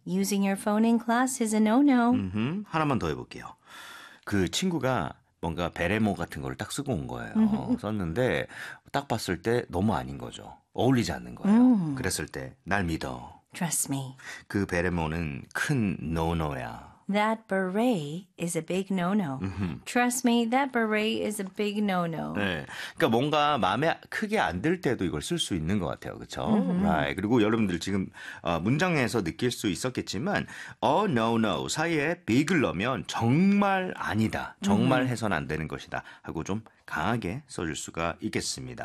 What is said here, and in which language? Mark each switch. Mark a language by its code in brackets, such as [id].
[en] Using your phone in class is a no-no. [ko] 하나만 더 해볼게요. 그 친구가 뭔가 베레모 같은 걸딱 쓰고 온 거예요. 썼는데 딱 봤을 때 너무 아닌 거죠. 어울리지 않는 거예요. 그랬을 때날 믿어. [en] Trust me. [ko] 그 베레모는 큰 노노야. [en] That beret is a big no-no. Trust me, that beret is a big no-no. [ko] 네, 그러니까 뭔가 마음에 크게 안들 때도 이걸 쓸수 있는 것 같아요, 그렇죠? [en] Right. [ko] 그리고 여러분들 지금 문장에서 느낄 수 있었겠지만, no no 사이에 big을 넣으면 정말 아니다, 정말 해서는 안 되는 것이다 하고 좀 강하게 써줄 수가 있겠습니다.